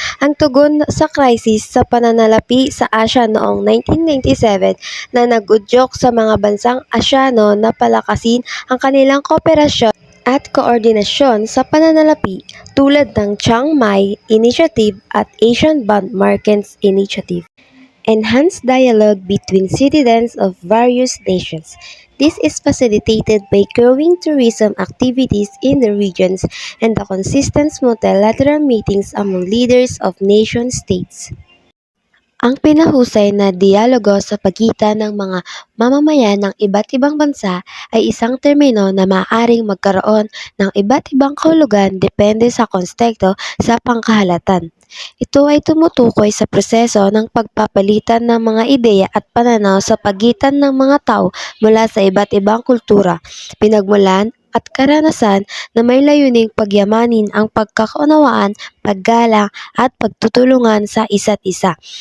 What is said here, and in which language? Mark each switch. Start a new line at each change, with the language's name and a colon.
Filipino: Ang tugon sa krisis sa pananalapi sa Asya noong 1997 na nag-udyok sa mga bansang Asyano na palakasin ang kanilang kooperasyon at koordinasyon sa pananalapi tulad ng Chiang Mai Initiative at Asian Bond Markets Initiative.
English: Enhanced dialogue between citizens of various nations. This is facilitated by growing tourism activities in the regions and the consistent multilateral meetings among leaders of nation-states.
Filipino: Ang pinahusay na dialogo sa pagitan ng mga mamamayan ng iba't ibang bansa ay isang termino na maaaring magkaroon ng iba't ibang kahulugan depende sa konteksto sa pangkahalatan. Ito ay tumutukoy sa proseso ng pagpapalitan ng mga ideya at pananaw sa pagitan ng mga tao mula sa iba't ibang kultura, pinagmulan at karanasan na may layuning pagyamanin ang pagkakaunawaan, paggalang at pagtutulungan sa isa't isa.